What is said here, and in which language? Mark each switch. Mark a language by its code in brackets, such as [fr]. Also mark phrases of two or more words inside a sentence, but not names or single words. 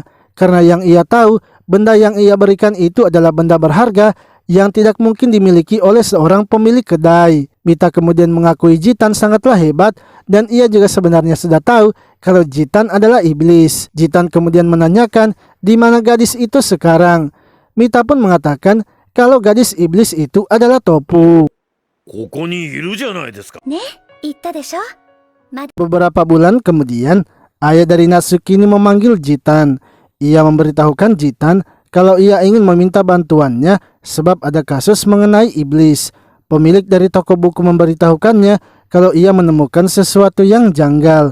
[id] Karena yang ia tahu, benda yang ia berikan itu adalah benda berharga yang tidak mungkin dimiliki oleh seorang pemilik kedai. Mita kemudian mengakui Jitan sangatlah hebat dan ia juga sebenarnya sudah tahu kalau Jitan adalah iblis. Jitan kemudian menanyakan di mana gadis itu sekarang. Mita pun mengatakan kalau gadis iblis itu adalah Topu. [ja] ここにいるじゃないですか。ね、言ったでしょ。 [id] Beberapa bulan kemudian, ayah dari Natsuki ini memanggil Jitan. Ia memberitahukan Jitan kalau ia ingin meminta bantuannya sebab ada kasus mengenai iblis. Pemilik dari toko buku memberitahukannya kalau ia menemukan sesuatu yang janggal.